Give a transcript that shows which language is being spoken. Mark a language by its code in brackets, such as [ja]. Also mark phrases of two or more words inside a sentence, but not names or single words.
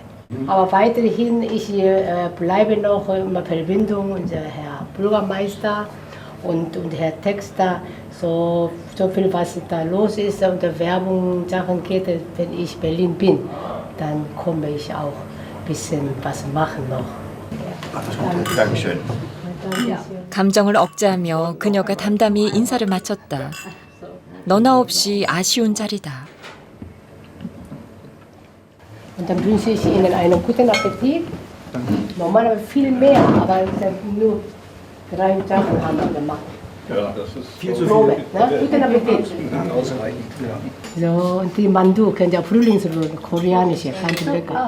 [de] Aber weiterhin, ich bleibe noch in Verbindung mit Herr Bürgermeister und Herr Texter. So viel, was da los ist und der Werbung Sachen geht, wenn ich in Berlin bin, dann komme ich auch ein bisschen was machen noch. Dankeschön. [ko] 감정을 억제하며 그녀가 담담히 인사를 마쳤다. 너나 없이 아쉬운 자리다. [de] Und dann wünsche ich Ihnen einen guten Appetit. Normalerweise viel mehr, aber nur 3 Sachen haben wir gemacht. Ja, das ist viel zu viel. Ne? Guten Appetit. Ausreichend, ja. So, und die Mandu können ja Frühlingsrolle, koreanische, ganz lecker.